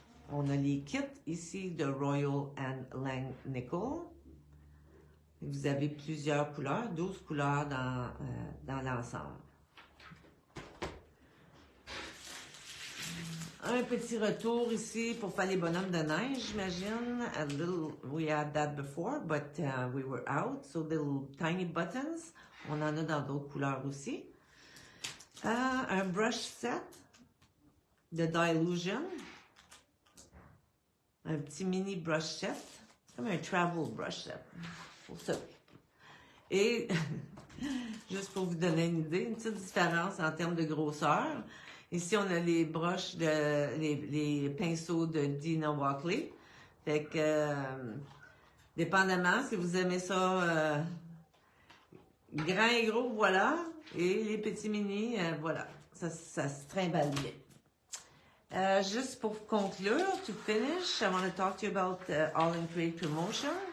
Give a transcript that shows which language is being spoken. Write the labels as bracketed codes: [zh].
[fr] On a les kits ici de Royal and Langnickel. Vous avez plusieurs couleurs, 12 couleurs dans l'ensemble. Un petit retour ici pour faire les bonhommes de neige, j'imagine. [en] We had that before, but we were out. So little tiny buttons. [fr] On en a dans d'autres couleurs aussi. Un brush set de Dylusion. Un petit mini brush set. comme un travel brush, là, pour ça. Et, juste pour vous donner une idée, une petite différence en termes de grosseur. Ici, on a les broches, les pinceaux de Dina Walkley. Fait que, dépendamment, si vous aimez ça grand et gros, voilà. Et les petits mini, voilà. Ça se trimballe bien. [en] Just [fr] pour conclure, [en] to finish, I want to talk to you about All in Create promotion.